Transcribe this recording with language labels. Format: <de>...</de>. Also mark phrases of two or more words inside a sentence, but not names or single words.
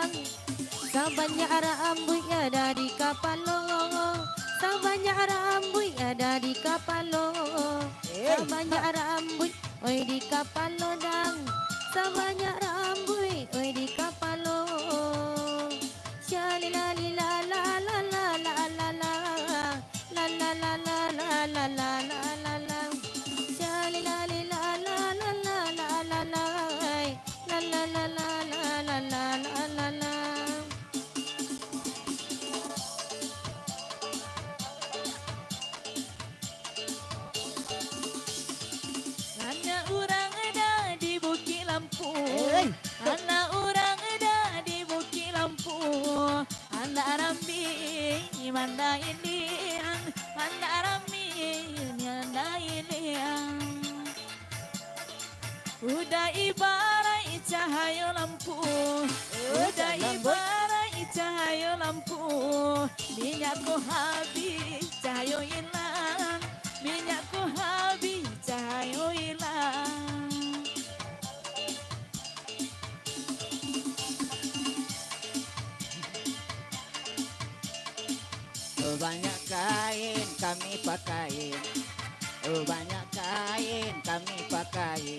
<min>Sabanyak rambut ada di kapalo, sabanyak rambut ada di kapalo, sabanyak rambut oi di kapalo dang, sabanyak rambut oi di kapalo. Shalila lila la la la la la la la la la la la la la la la. Shalila lila la la la la la la la la la la la la la.</min> <ms>Anak orang ada di Bukit Lampu, anak orang ada di Bukit Lampu. Anak Rambi mana ini, anak Rambi mana ini. Udah ibarat cahaya lampu, udah ibarat cahaya lampu. Minyakku habis, cahaya hilang. Minyakku habis, cahaya hilang. Banyak kain kami pakai. Banyak kain kami pakai.</ms>